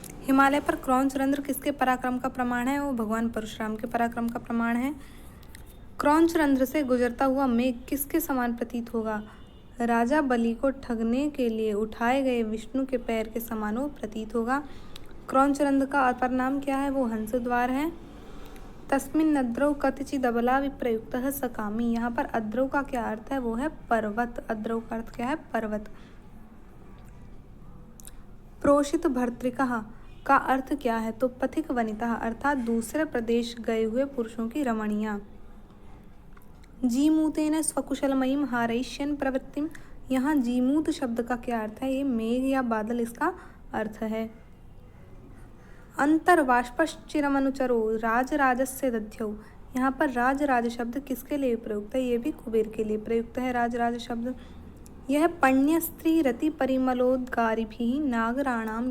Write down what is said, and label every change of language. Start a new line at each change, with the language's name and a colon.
Hindi: हिमालय पर क्रौंचरंध्र किसके पराक्रम का प्रमाण है? वो भगवान परशुराम के पराक्रम का प्रमाण है। क्रौंचरंध्र से गुजरता हुआ मेघ किसके समान प्रतीत होगा? राजा बलि को ठगने के लिए उठाए गए विष्णु के पैर के समान वो प्रतीत होगा। क्रौंचरंध्र का अपर नाम क्या है? वो हंसद्वार है।
Sanskrit: तस्मिन् अद्रौ कतिचिद् अबला विप्रयुक्तः सकामी।
Hindi: यहाँ पर अद्रौ का क्या अर्थ है? वो है पर्वत। अद्रौ का अर्थ क्या है? पर्वत। प्रोषित भर्तृकः का अर्थ क्या है? तो पथिक वनिता अर्थात दूसरे प्रदेश गए हुए पुरुषों की रमणियाँ।
Sanskrit: जीमूतेन स्वकुशलमयीं हारयिष्यन् प्रवृत्तिम।
Hindi: यहाँ जीमूत शब्द का क्या अर्थ है? ये मेघ या बादल इसका अर्थ है।
Sanskrit: अंतर्बाष्पश्चिरमनुचरो राजराजस्य दध्यौ।
Hindi: यहाँ पर राजराज शब्द किसके लिए प्रयुक्त है? ये भी कुबेर के लिए प्रयुक्त है राजराज शब्द।
Sanskrit: यह पण्य स्त्री रति परिमलोद्गारिभिः नागराणाम।